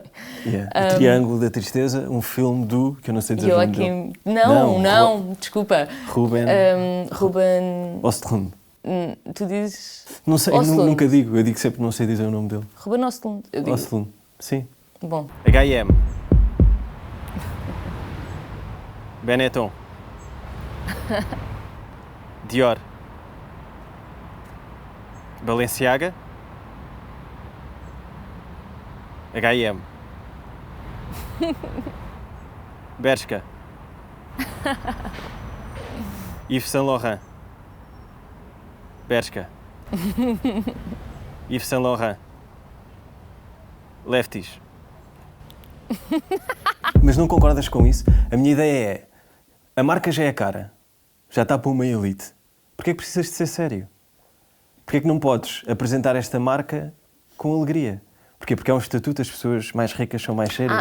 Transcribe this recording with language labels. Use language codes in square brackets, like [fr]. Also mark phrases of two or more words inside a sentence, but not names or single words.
[pt] Yeah. O Triângulo da Tristeza, um filme que eu não sei dizer o nome dele. Não, desculpa. Ruben Östlund. Tu dizes... Não sei, nunca digo. Eu digo sempre não sei dizer o nome dele. Ruben Östlund. Östlund, sim. Bom. H&M. Benetton. Dior. Balenciaga. H&M. Bershka. Yves Saint Laurent. Bershka. Yves Saint Laurent. Lefties. Mas não concordas com isso? A minha ideia é, a marca já é cara, já está para uma elite. Porquê é que precisas de ser sério? Porquê é que não podes apresentar esta marca com alegria? Porquê? Porque é um estatuto, as pessoas mais ricas são mais sérias.